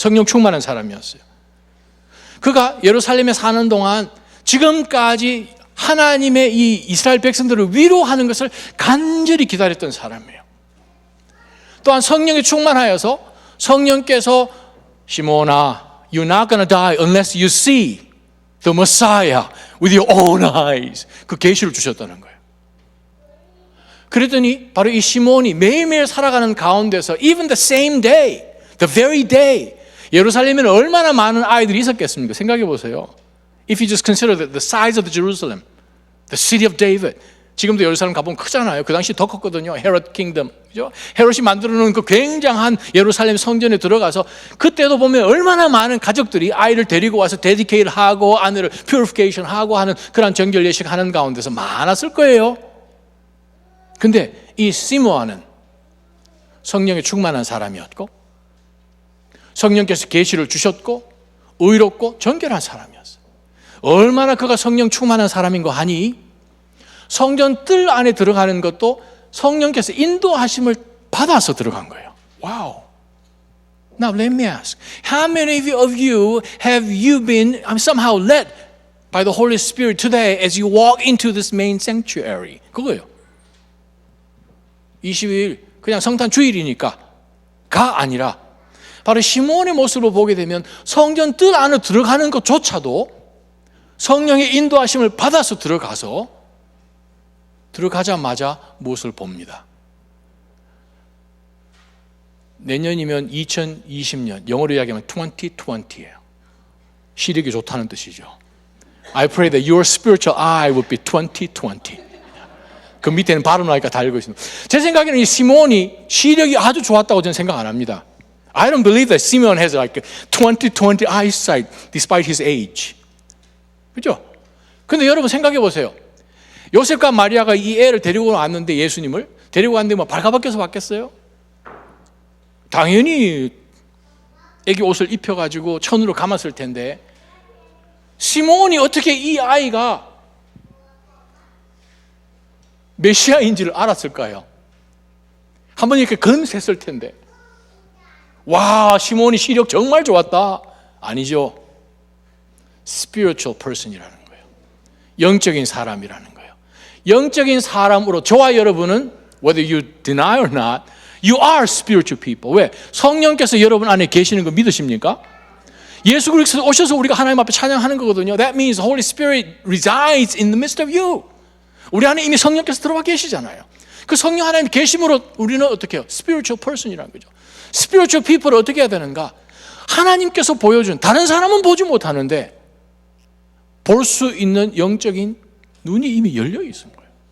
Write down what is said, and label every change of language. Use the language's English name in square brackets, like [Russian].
[Korean] 성령 충만한 사람이었어요. 그가 예루살렘에 사는 동안 지금까지 하나님의 이 이스라엘 백성들을 위로하는 것을 간절히 기다렸던 사람이에요. 또한 성령에 충만하여서 성령께서 시몬아, [English] you're not going to die unless you see the Messiah with your own eyes. [Korean] 그 계시를 주셨다는 거예요. 그랬더니 바로 이 시몬이 매일매일 살아가는 가운데서 [English] even the same day, the very day, [Korean] 예루살렘에는 얼마나 많은 아이들이 있었겠습니까? 생각해 보세요. [English] If you just consider the size of Jerusalem, the city of David. [Korean] 지금도 예루살렘 가보면 크잖아요. 그 당시 더 컸거든요. 헤롯 킹덤. 그죠? 헤롯이 만들어 놓은 그 굉장한 예루살렘 성전에 들어가서 그때도 보면 얼마나 많은 가족들이 아이를 데리고 와서 데디케이트 하고 아내를 퓨리피케이션 하고 하는 그런 정결 예식 하는 가운데서 많았을 거예요. 근데 이 시므온은 성령에 충만한 사람이었고 성령께서 계시를 주셨고 의롭고 정결한 사람이었어요. 얼마나 그가 성령 충만한 사람인 거 하니 성전 뜰 안에 들어가는 것도 성령께서 인도하심을 받아서 들어간 거예요. 와우. [English] Now let me ask, how many of you have you been somehow led by the Holy Spirit today as you walk into this main sanctuary? [Korean] 그거예요. 20일 그냥 성탄 주일이니까 가 아니라 바로 시몬의 모습을 보게 되면 성전 뜰 안에 들어가는 것조차도 성령의 인도하심을 받아서 들어가자마자 무엇을 봅니다. 내년이면 2020년, 영어로 이야기하면 2020예요. 시력이 좋다는 뜻이죠. [English] I pray that your spiritual eye would be 2020. [Korean] 그 밑에는 발음하니까 다 읽고 있습니다. 제 생각에는 이 시몬이 시력이 아주 좋았다고 저는 생각 안 합니다. [English] I don't believe that Simeon has like 20/20 eyesight despite his age. [Korean] 그렇죠? 근데 여러분 생각해 보세요. 요셉과 마리아가 이 애를 데리고 왔는데 예수님을 데리고 왔는데 뭐 발가벗겨서 왔겠어요? 당연히 애기 옷을 입혀가지고 천으로 감았을 텐데 시몬이 어떻게 이 아이가 메시아인지를 알았을까요? 한번 이렇게 검색했을 텐데 와 시몬이 시력 정말 좋았다. 아니죠. spiritual person이라는 거예요. 영적인 사람이라는 거예요. 영적인 사람으로 저와 여러분은 [English] whether you deny or not, you are spiritual people. [Korean] 왜? 성령께서 여러분 안에 계시는 거 믿으십니까? 예수 그리스도 오셔서 우리가 하나님 앞에 찬양하는 거거든요. [English] That means Holy Spirit resides in the midst of you. [Korean] 우리 안에 이미 성령께서 들어와 계시잖아요. 그 성령 하나님 계심으로 우리는 어떻게 해요? spiritual person이라는 거죠. spiritual people을 어떻게 해야 되는가? 하나님께서 보여준, 다른 사람은 보지 못하는데 볼 수 있는 영적인 눈이 이미 열려 있는 거예요.